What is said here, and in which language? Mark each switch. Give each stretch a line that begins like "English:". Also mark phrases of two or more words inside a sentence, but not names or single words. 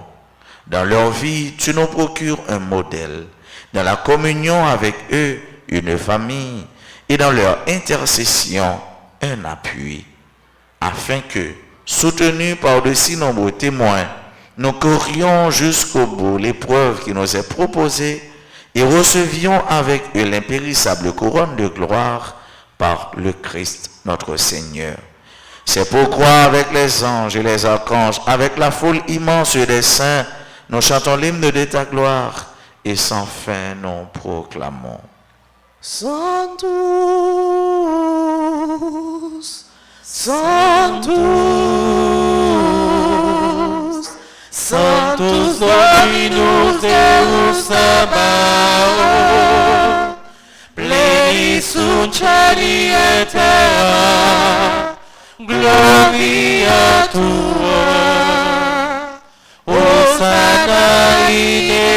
French: Dans leur vie, tu nous procures un modèle, dans la communion avec eux, une famille, et dans leur intercession, un appui, afin que, soutenus par de si nombreux témoins, nous courions jusqu'au bout l'épreuve qui nous est proposée et recevions avec eux l'impérissable couronne de gloire par le Christ notre Seigneur. C'est pourquoi avec les anges et les archanges, avec la foule immense des saints, nous chantons l'hymne de ta gloire et sans fin nous proclamons.
Latin: Sanctus, Sanctus, Sanctus Dominus Deus Sabaoth, pleni sunt cieli et terra, gloria tua, Hosanna in